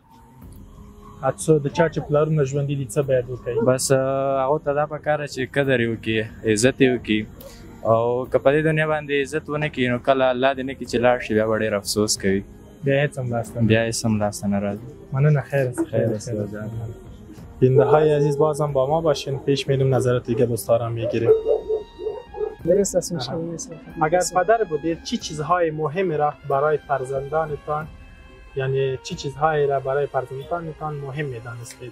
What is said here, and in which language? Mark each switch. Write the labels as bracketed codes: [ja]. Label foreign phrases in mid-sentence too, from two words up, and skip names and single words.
[ps] څو د چا چې پلارونه ژوندي دي څه باید وکړي؟ بس هغو ته دا پکار چې قدر یې وکړي عزت یې وکړي او که په دې دنیا باندې عزت ونه کړي نو کله الله دې نه کړي چې لاړ شي بیا به ډېر افسوس کوي. بیا هېڅ هم لاسته بیا هېڅ هم لاسته نه راځي. مننه. [fa] خیر بیننده های عزیز بازم با ما باشین. پیش میریم نظرات دیگه دوستا را میگیریم. درست است. اگر پدر بودید چی چیزهای مهم را برای فرزندانتان یعنی چی چیزهایی را برای فرزندانتان مهم می‌دانستید؟